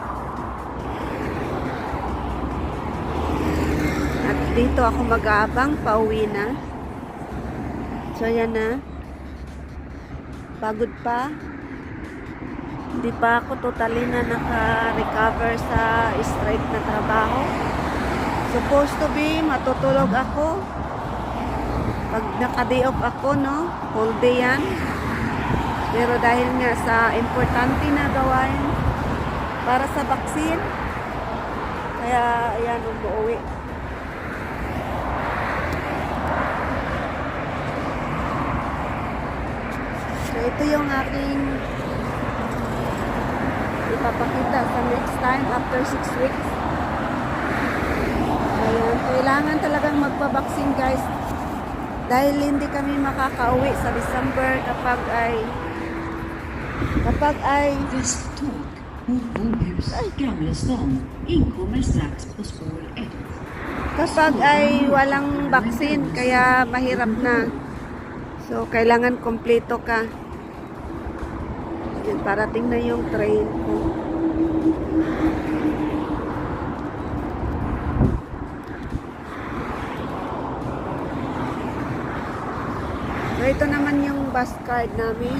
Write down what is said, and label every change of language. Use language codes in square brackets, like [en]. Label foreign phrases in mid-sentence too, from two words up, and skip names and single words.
[tl] At dito ako mag-aabang, pauwi na. So, yan na. Pagod pa. Hindi pa ako totally na naka-recover sa straight na trabaho. [en] Supposed to be, [tl] matutulog ako. Pag naka-day off ako, no? [en] Whole day yan. [tl] Pero dahil nga sa importante na gawain para sa vaccine, kaya ayan, umuwi. So, ito yung aking ipapakita sa [en] next time after 6 weeks. [tl] Ayan, kailangan talagang magpa-vaccine, guys. Dahil hindi kami makakauwi sa December kapag ay [sv] Väståg mot Bohus Gamla stan inkommer strax på spår 1. [tl] Kapag ay walang vaccine, kaya mahirap na. So, kailangan kompleto ka. Yan, parating na yung train ko. So, ito naman yung [en] bus card [tl] namin.